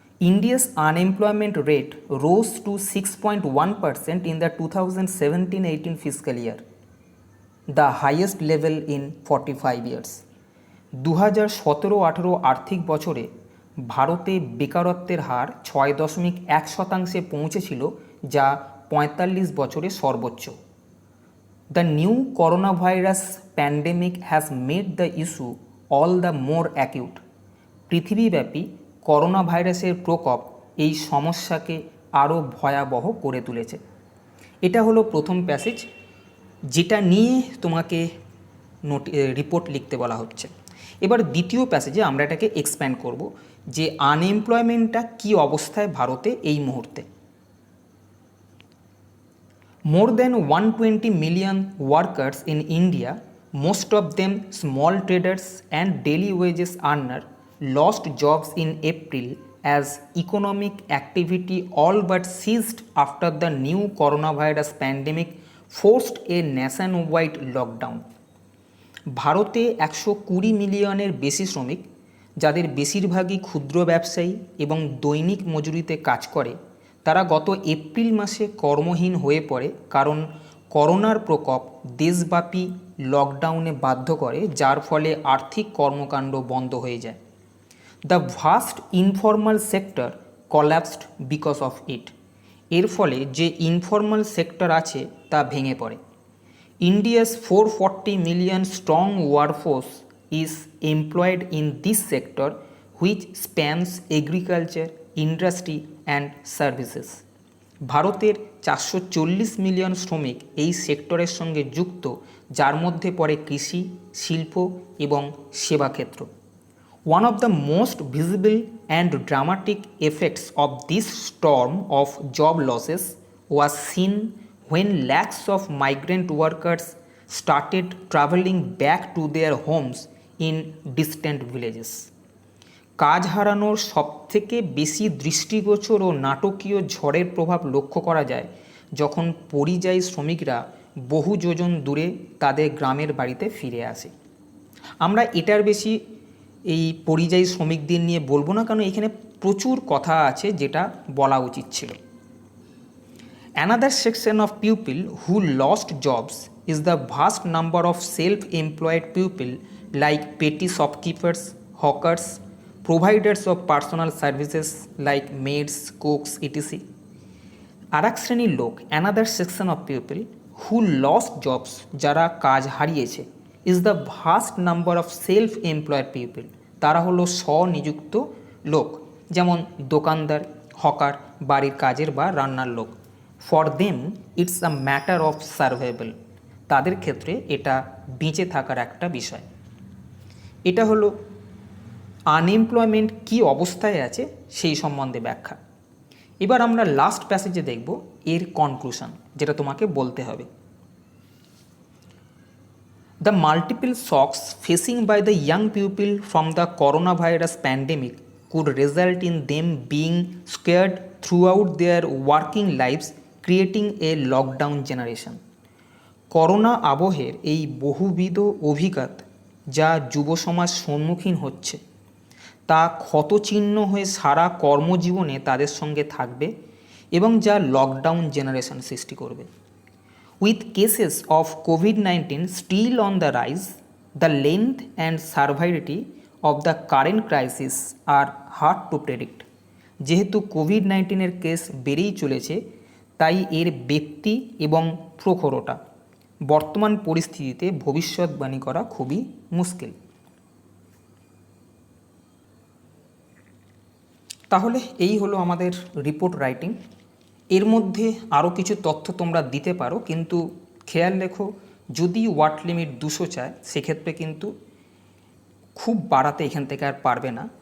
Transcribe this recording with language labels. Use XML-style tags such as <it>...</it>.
<en>India's unemployment rate rose to 6.1% in the 2017-18 fiscal year, the highest level in 45 years.</en> <bn>2017-18 আর্থিক বছরে ভারতে বেকারত্বের হার 6.1% পৌঁছেছিল, যা 45 বছরে সর্বোচ্চ।</bn> <en>The new coronavirus pandemic has made the issue all the more acute.</en> <bn>পৃথিবীব্যাপী করোনা ভাইরাসের প্রকোপ এই সমস্যাকে আরও ভয়াবহ করে তুলেছে। এটা হলো প্রথম প্যাসেজ, যেটা নিয়ে তোমাকে রিপোর্ট লিখতে বলা হচ্ছে। এবার দ্বিতীয় প্যাসেজে আমরা এটাকে এক্সপ্যান্ড করব যে আনএমপ্লয়মেন্টটা কী অবস্থায় ভারতে এই মুহূর্তে।</bn> <en>More than 120 million workers in India, most of them small traders and daily wages earners, lost jobs in April as economic activity all but ceased after the new coronavirus pandemic forced a nationwide lockdown.</en> <bn>ভারতে 120 মিলিয়নের বেশি শ্রমিক, যাদের বেশিরভাগই ক্ষুদ্র ব্যবসায়ী এবং দৈনিক মজুরিতে কাজ করে, তারা গত এপ্রিল মাসে কর্মহীন হয়ে পড়ে, কারণ করোনার প্রকোপ দেশব্যাপী লকডাউনে বাধ্য করে, যার ফলে আর্থিক কর্মকাণ্ড বন্ধ হয়ে যায়।</bn> <en>The vast informal sector collapsed because of it.</en> <bn>এর ফলে যে ইনফর্মাল সেক্টর আছে তা ভেঙে পড়ে।</bn> <en>India's 440 million strong workforce is employed in this sector, which spans agriculture, industry and services.</en> <bn>ভারতের 440 মিলিয়ন শ্রমিক এই সেক্টরের সঙ্গে যুক্ত, যার মধ্যে পড়ে কৃষি, শিল্প এবং সেবা ক্ষেত্র।</bn> <en>One of the most visible and dramatic effects of this storm of job losses was seen when lakhs of migrant workers started traveling back to their homes in distant villages.</en> <bn>কাজ হারানোর সবথেকে বেশি দৃষ্টিগোচর ও নাটকীয় ঝড়ের প্রভাব লক্ষ্য করা যায় যখন পরিযায়ী শ্রমিকরা বহু যোজন দূরে তাদের গ্রামের বাড়িতে ফিরে আসে। আমরা এটার বেশি এই পরিযায়ী শ্রমিকদের নিয়ে বলবো না, কারণ এখানে প্রচুর কথা আছে যেটা বলা উচিত ছিল।</bn> <en>Another section of people who lost jobs is the vast number of self-employed people like petty shopkeepers, hawkers, providers of personal services like maids, cooks, etc.</en> <bn>আর এক শ্রেণীর লোক,</bn> <en>another section of people who lost jobs,</en> <bn>যারা কাজ হারিয়েছে,</bn> <en>Is the vast number of self employed people.</en> <bn>তারা হলো স্বনিযুক্ত লোক, যেমন দোকানদার, হকার, বাড়ির কাজের বা রান্নার লোক।</bn> <en>For them it's a matter of survival.</en> <bn>তাদের ক্ষেত্রে এটা বেঁচে থাকার একটা বিষয়। এটা হলো আনএমপ্লয়মেন্ট কী অবস্থায় আছে সেই সম্বন্ধে ব্যাখ্যা। এবার আমরা লাস্ট প্যাসেজে দেখব এর কনক্লুশন, যেটা তোমাকে বলতে হবে।</bn> <en>The multiple shocks facing by the young people from the coronavirus pandemic could result in them being scared throughout their working lives, creating a lockdown generation.</en> <bn>Corona আবহের এই বহুবিধ অভিঘাত যা যুব সমাজ সম্মুখীন হচ্ছে তা ক্ষতচিহ্ন হয়ে সারা কর্মজীবনে তাদের সঙ্গে থাকবে এবং যা লকডাউন জেনারেশন সৃষ্টি করবে।</bn> <en>With cases of COVID-19 still on the rise, the length and severity of the current crisis are hard to predict.</en> <bn>যেহেতু কোভিড-19 কেস বেড়েই চলেছে, তাই এর ব্যাপ্তি এবং প্রখরতা বর্তমান পরিস্থিতিতে ভবিষ্যৎবাণী করা খুবই মুশকিল। তাহলে এই হলো আমাদের রিপোর্ট রাইটিং। এর মধ্যে আরও কিছু তথ্য তোমরা দিতে পারো, কিন্তু খেয়াল রেখো যদি ওয়ার্ড লিমিট 200 চায় সেক্ষেত্রে কিন্তু খুব বাড়াতে এখান থেকে আর পারবে না।</bn>